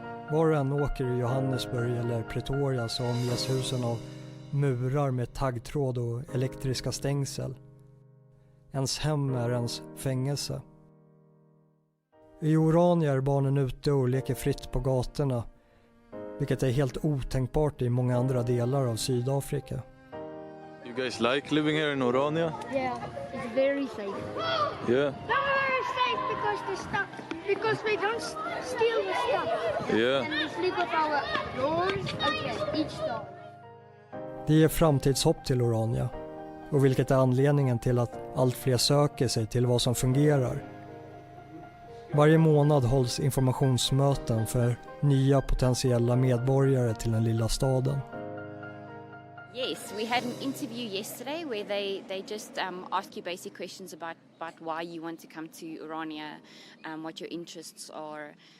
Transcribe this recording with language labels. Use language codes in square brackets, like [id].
[sv] Var och en åker i Johannesburg eller Pretoria så omges husen av murar med taggtråd och elektriska stängsel. Ens hem är ens fängelse. I Orania är barnen ute och leker fritt på gatorna, vilket är helt otänkbart i många andra delar av Sydafrika. [en] You guys like living here in Orania? Yeah, it's very safe. Yeah. Very safe because we don't steal the stuff. Yeah. And we sleep with our doors open each door. [sv] Det ger framtidshopp till Orania, och vilket är anledningen till att allt fler söker sig till vad som fungerar. Varje månad hålls informationsmöten för nya potentiella medborgare till den lilla staden. [en] Yes, we had an interview yesterday where they just ask you basic questions about why you want to come to Orania, what your interests are.